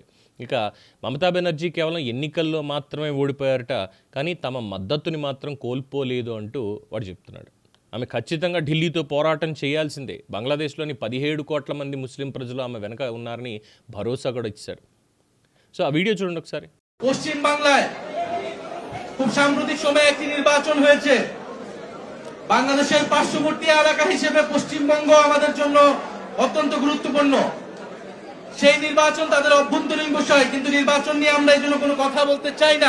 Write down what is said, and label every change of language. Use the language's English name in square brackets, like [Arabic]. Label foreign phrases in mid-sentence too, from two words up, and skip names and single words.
[Telugu] ఇక మమతా బెనర్జీ కేవలం ఎన్నికల్లో మాత్రమే ఓడిపోయారట, కానీ తమ మద్దతుని మాత్రం కోల్పోలేదు అంటూ వాడు చెప్తున్నాడు. ఆమె ఖచ్చితంగా ఢిల్లీతో పోరాటం చేయాల్సిందే. బంగ్లాదేశ్లోని 17 కోట్ల మంది ముస్లిం ప్రజలు ఆమె వెనక ఉన్నారని భరోసా కూడా ఇచ్చారు. సో ఆ వీడియో చూడండి ఒకసారి. [Bangla] পশ্চিম বাংলায় খুব সাম্প্রতিক সময়ে একটি নির্বাচন হয়েছে। বাংলাদেশের পার্শ্ববর্তী এলাকা হিসেবে পশ্চিমবঙ্গ আমাদের জন্য অত্যন্ত গুরুত্বপূর্ণ। সেই নির্বাচন তাদের অভ্যন্তরীণ বিষয়, কিন্তু নির্বাচন নিয়ে আমরা এই জন্য কোনো কথা বলতে চাই না।